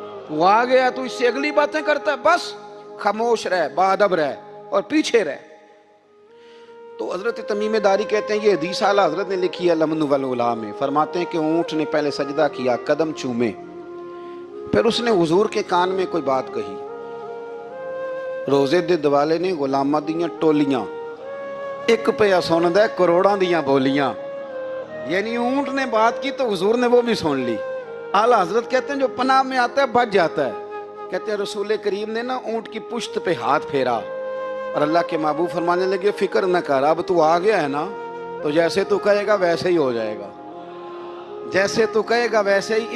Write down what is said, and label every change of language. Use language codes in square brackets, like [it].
[ur] وہ آ گیا تو اس سے اگلی باتیں کرتا ہے, بس خاموش رہ, باادب رہ اور پیچھے رہ. تو حضرت تمیم داری کہتے ہیں یہ حدیث اعلیٰ حضرت نے لکھی ہے لمن والعلا میں. فرماتے ہیں کہ اونٹ نے پہلے سجدہ کیا, قدم چومے, پھر اس نے حضور کے کان میں کوئی بات کہی. [pa] روزے دے دوالے نے غلامہ دیاں ٹولیاں, ایک پیا سندا کروڑاں دیاں بولیاں. [ur] یعنی اونٹ نے بات کی تو حضور نے وہ بھی سن لی. اعلیٰ حضرت کہتے ہیں جو پناہ میں آتا ہے بچ جاتا ہے. کہتے ہیں رسول کریم نے نا اونٹ کی پشت پہ ہاتھ پھیرا اور اللہ کے محبوب فرمانے لگے فکر نہ کر, اب تو آ گیا ہے نا تو جیسے تو کہے گا ویسے ہی ہو جائے گا, جیسے تو کہے گا ویسے ہی.